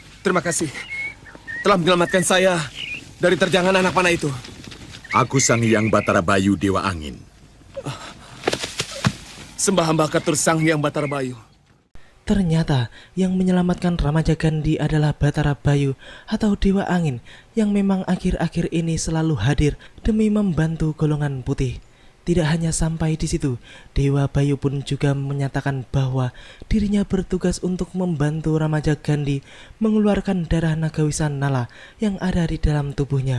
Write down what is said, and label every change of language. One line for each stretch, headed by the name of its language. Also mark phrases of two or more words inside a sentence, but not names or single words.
Indonesian: terima kasih. Telah menyelamatkan saya dari terjangan anak panah itu. Aku Sang Hyang Batara Bayu Dewa Angin. Sembah hamba ketur Sang Hyang Batara Bayu. Ternyata yang menyelamatkan Ramaja Gandhi adalah Batara Bayu atau Dewa Angin yang memang akhir-akhir ini selalu hadir demi membantu golongan putih. Tidak hanya sampai di situ, Dewa Bayu pun juga menyatakan bahwa dirinya bertugas untuk membantu Ramaja Gandhi mengeluarkan darah Nagawisan Nala yang ada di dalam tubuhnya.